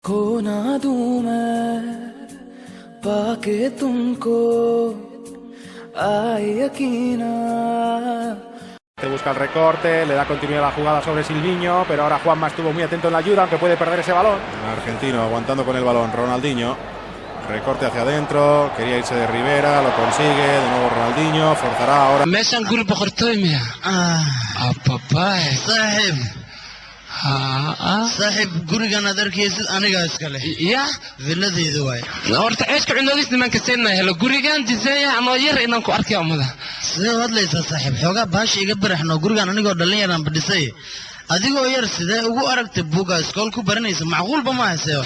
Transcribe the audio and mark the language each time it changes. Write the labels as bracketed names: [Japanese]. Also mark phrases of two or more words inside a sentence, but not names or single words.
[Hindi] खो ना दूं मैं पाके तुमको आए यकीना. [Spanish] Busca el recorte, le da continuidad a la jugada sobre Silviño, pero ahora Juanma estuvo muy atento en la ayuda, aunque puede perder ese balón. Argentino aguantando con el balón, Ronaldinho. Recorte hacia adentro, quería irse de Rivera, lo consigue, de nuevo Ronaldinho, forzará ahora. [Somali] meeshaan guri boqortooy miya ababaay saaxiib gurigan aad arkaysid aniga iska leh ya villadeedu waay horta ceeska cunadiis nimanka seenay helo gurigan diseeya ama yar inaan ku arkiyo umada sidee wadlaysaa saaxiib xoogaa baashi iga baraxno gurigan anigoo dhalin yaraan badhisay adigoo yar sidee ugu aragtay buuga iskool ku baranaysa macquulba ma hayseyo